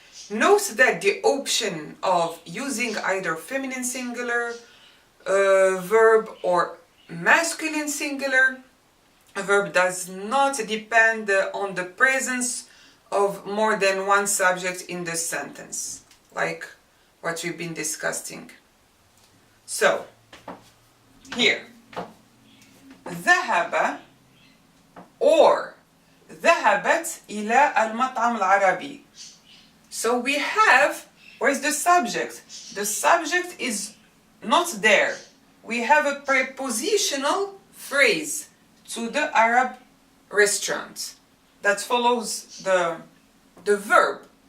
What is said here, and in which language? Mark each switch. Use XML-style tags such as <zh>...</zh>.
<en>Note that the option of using either feminine singular verb or masculine singular verb does not depend on the presence of more than one subject in the sentence, like what we've been discussing. So, here,</en> <ar>ذهب or ذهبت إلى المطعم العربي.</ar> <en>So we have, where's the subject? The subject is not there. We have a prepositional phrase to the Arab restaurant that follows the verb.</en>